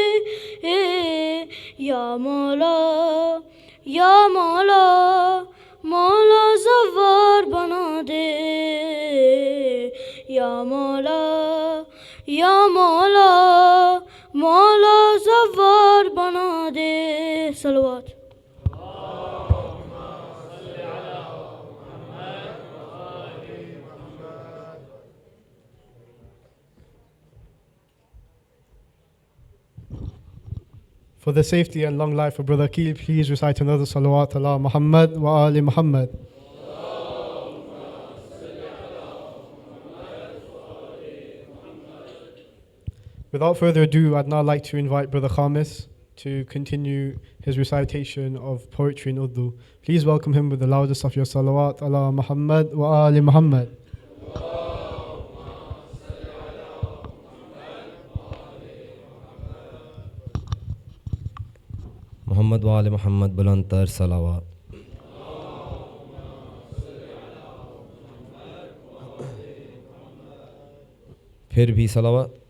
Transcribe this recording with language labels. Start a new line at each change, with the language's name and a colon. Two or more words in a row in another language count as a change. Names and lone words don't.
Urdu: یا مولا، یا مولا، مولا زوار بنا دے. یا مولا، یا مولا، مولا زوار بنا دے. सलवात।
English: For the safety and long life of Brother Akil, please recite another
Arabic: صلوات على محمد وآل محمد.
English: Without further ado, I'd now like to invite Brother Khamis to continue his recitation of poetry in Urdu. Please welcome him with the loudest of your
Arabic: صلوات على محمد وآل محمد. محمد وآل محمد
Urdu: بلند تر صلوات. پھر بھی صلوات.